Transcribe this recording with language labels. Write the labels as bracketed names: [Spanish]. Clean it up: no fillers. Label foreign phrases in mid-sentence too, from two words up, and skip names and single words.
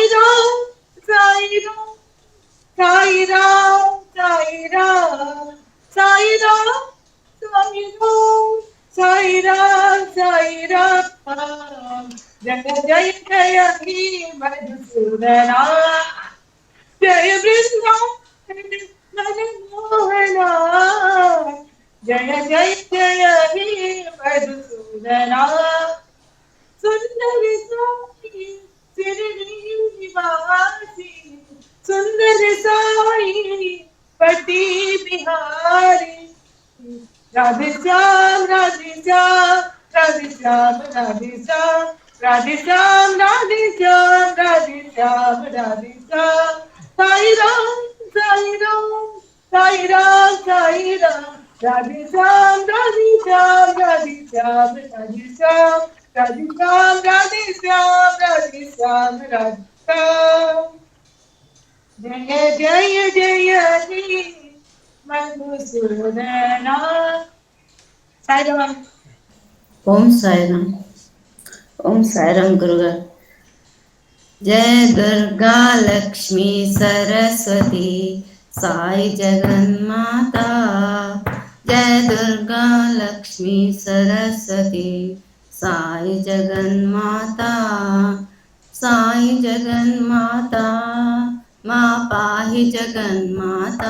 [Hindi] राम साई राम साई राम साई राम साई राम साई राम साई राम साई राम जय जय जय हे मधुसूदना जय वृंदावन मनमोहना जय जय जय हे मधुसूदना सुंदर साई श्रीनिवासी सुंदर साई पति बिहारी राधे श्याम राधे श्याम राधे श्याम राधे श्याम राधे श्याम राधे श्याम राधे श्याम राधे श्याम साई राम साई राम साई राम साई राम राधे श्याम राधे श्याम राधे श्याम राधे श्याम राधे श्याम राधे श्याम राधे श्याम राधे श्याम जय जय जय हे மதுசூதனா. [Tamil] சாய்ராம். ஓம் சாய்ராம். ஓம் சாய்ராம் குருகள். [Hindi] जय दुर्गा लक्ष्मी सरस्वती साई जगन्माता। जय दुर्गा लक्ष्मी सरस्वती साई जगन्माता। साई जगन्माता माँ पाहि जगन्माता।